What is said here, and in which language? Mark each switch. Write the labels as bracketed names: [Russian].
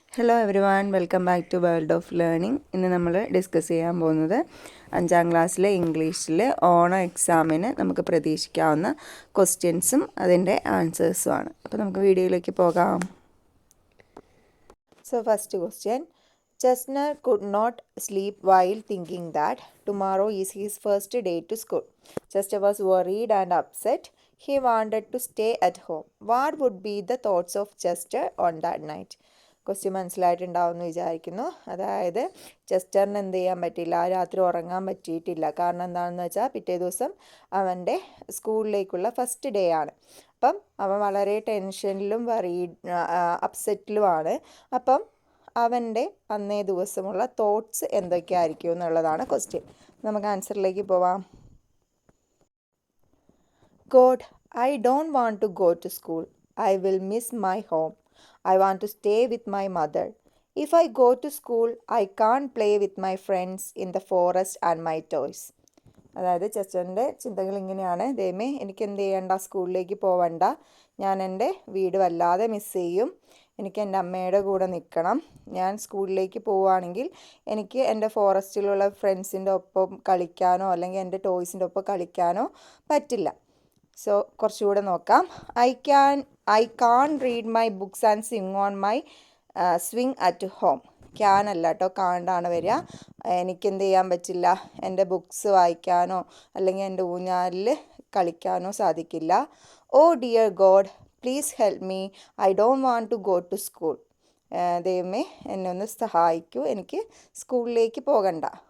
[English] Hello everyone, welcome back to world of learning. [Malayalam] ഇന്ന് നമ്മൾ discuss ചെയ്യാൻ പോകുന്നത് 5ാം ക്ലാസ്സിലെ ഇംഗ്ലീഷിലെ ഓണം എക്സാമിന് നമുക്ക് പ്രതീക്ഷിക്കാവുന്ന ക്വസ്റ്റ്യൻസും അതിൻ്റെ ആൻസേഴ്സുമാണ്. അപ്പോൾ നമുക്ക് വീഡിയോയിലേക്ക് പോകാം. [English] So first question, Chestnut could not sleep while thinking that tomorrow is his first day to school. Chester was worried and upset. He wanted to stay at home. What would be the thoughts of Chester on that night? [Malayalam] Question മനസ്സിലായിട്ടുണ്ടാവുമെന്ന് വിചാരിക്കുന്നു. അതായത് ചെസ്റ്ററിന് എന്ത് ചെയ്യാൻ പറ്റില്ല, രാത്രി ഉറങ്ങാൻ പറ്റിയിട്ടില്ല. കാരണം എന്താണെന്ന് വെച്ചാൽ പിറ്റേ ദിവസം അവൻ്റെ സ്കൂളിലേക്കുള്ള ഫസ്റ്റ് ഡേ ആണ്. അപ്പം അവൻ വളരെ ടെൻഷനിലും അപ്സെറ്റിലുമാണ്. അപ്പം അവൻ്റെ അന്നേ ദിവസമുള്ള തോട്ട്സ് എന്തൊക്കെയായിരിക്കും എന്നുള്ളതാണ് ക്വസ്റ്റ്യൻ. നമുക്ക് ആൻസറിലേക്ക് പോവാം. [English] God, I don't want to go to school. I will miss my home. I want to stay with my mother. If I go to school, I can't play with my friends in the forest and my toys. [Malayalam] അതായത് ചെസ്റ്ററിൻ്റെ ചിന്തകൾ ഇങ്ങനെയാണ്. ദൈവമേ, എനിക്ക് എന്ത് ചെയ്യണ്ട, സ്കൂളിലേക്ക് പോവണ്ട. ഞാൻ എൻ്റെ വീട് വല്ലാതെ മിസ് ചെയ്യും. എനിക്ക് എൻ്റെ അമ്മയുടെ കൂടെ നിൽക്കണം. ഞാൻ സ്കൂളിലേക്ക് പോവുകയാണെങ്കിൽ എനിക്ക് എൻ്റെ ഫോറസ്റ്റിലുള്ള ഫ്രണ്ട്സിൻ്റെ ഒപ്പം കളിക്കാനോ അല്ലെങ്കിൽ എൻ്റെ ടോയ്സിൻ്റെ ഒപ്പം കളിക്കാനോ പറ്റില്ല. സോ കുറച്ചുകൂടെ നോക്കാം. [English] I can't read my books and sing on my swing at home. [Malayalam] Can അല്ല കേട്ടോ, കാണ്ടാണ് വരിക. എനിക്കെന്ത് ചെയ്യാൻ പറ്റില്ല, എൻ്റെ ബുക്സ് വായിക്കാനോ അല്ലെങ്കിൽ എൻ്റെ ഊഞ്ഞാലിൽ കളിക്കാനോ സാധിക്കില്ല. [English] Oh dear God, please help me. I don't want to go to school. [Malayalam] ദൈവമേ, എന്നെ ഒന്ന് സഹായിക്കൂ, എനിക്ക് സ്കൂളിലേക്ക് പോകണ്ട.